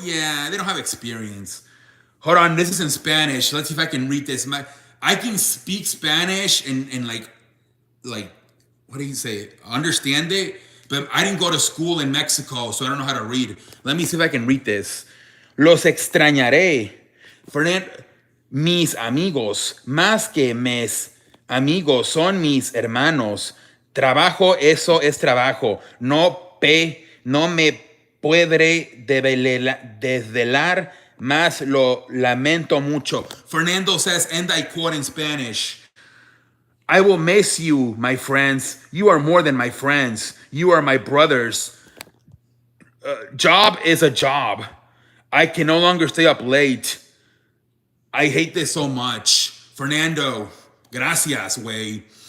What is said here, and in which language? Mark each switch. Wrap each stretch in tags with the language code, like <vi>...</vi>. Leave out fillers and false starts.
<en>Yeah, they don't have experience. Hold on, this is in Spanish. Let's see if I can read this. I can speak Spanish and like what do you say? Understand it, but I didn't go to school in Mexico, so I don't know how to read. Let me see if I can read this.</en> <es>Los extrañaré. Fernando, mis amigos, más que mis amigos, son mis hermanos. Trabajo, eso es trabajo. No me podré desvelar más, lo lamento mucho.</es> <en>Fernando says, and I quote in Spanish, I will miss you, my friends. You are more than my friends. You are my brothers. Job is a job. I can no longer stay up late. I hate this so much. Fernando, gracias, way.</en>